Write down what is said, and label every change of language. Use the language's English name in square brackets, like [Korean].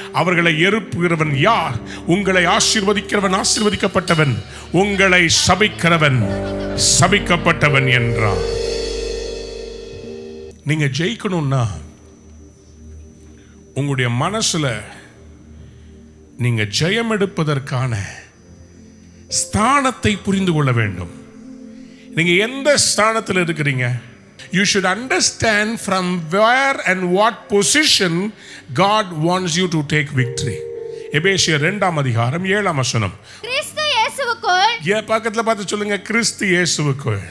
[Tamil] அவர்களை எழுப்புகிறவன் யார்? உங்களை ஆசீர்வதிக்கிறவன் ஆசீர்வதிக்கப்பட்டவன், உங்களை சபிக்கிறவன் சபிக்கப்பட்டவன் என்றார். நீங்க ஜெயிக்கணும்னா உங்களுடைய மனசுல நீங்க ஜெயம் எடுப்பதற்கான ஸ்தானத்தை புரிந்து கொள்ள வேண்டும். நீங்க எந்த ஸ்தானத்தில் இருக்கிறீங்க? [English] You should understand from where and what position God wants you to take victory. [Tamil] எபேசியர் 2:7 கிறிஸ்து இயேசுவுக்குள், பக்கத்துல பார்த்து சொல்லுங்க, கிறிஸ்து இயேசுவுக்குள்